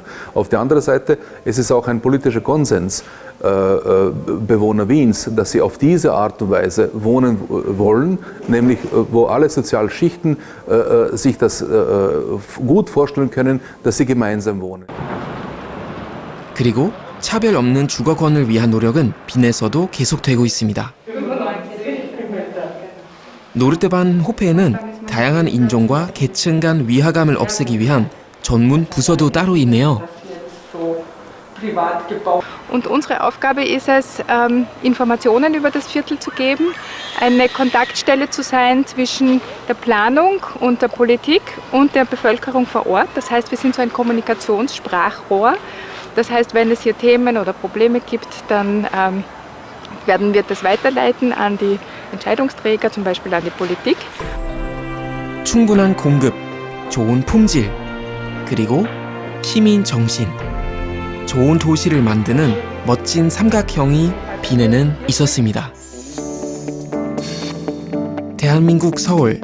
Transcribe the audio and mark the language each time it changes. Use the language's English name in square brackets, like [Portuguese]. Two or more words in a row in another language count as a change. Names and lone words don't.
[German] Auf der anderen Seite ist es auch ein politischer Konsens, Bewohner Wiens, dass sie auf diese Art und Weise wohnen wollen, nämlich wo alle sozialen Schichten sich das gut vorstellen können, dass sie gemeinsam wohnen. [Korean] 그리고 차별 없는 주거권을 위한 노력은 빈에서도 계속되고 있습니다. 노르테반 호페에는 다양한 인종과 계층 간 위화감을 없애기 위한 전문 부서도 따로 있네요. [German] Und unsere Aufgabe ist es, Informationen über das Viertel zu geben, eine Kontaktstelle zu sein zwischen der Planung und der Politik und der Bevölkerung vor Ort. Das heißt, wir sind so ein Kommunikationssprachrohr. Das heißt, wenn es hier Themen oder Probleme gibt, dann werden wir das weiterleiten an die Entscheidungsträger, zum Beispiel an die Politik. [Korean] 충분한 공급, 좋은 품질, 그리고 시민 정신. 좋은 도시를 만드는 멋진 삼각형이 빈에는 있었습니다. 대한민국 서울.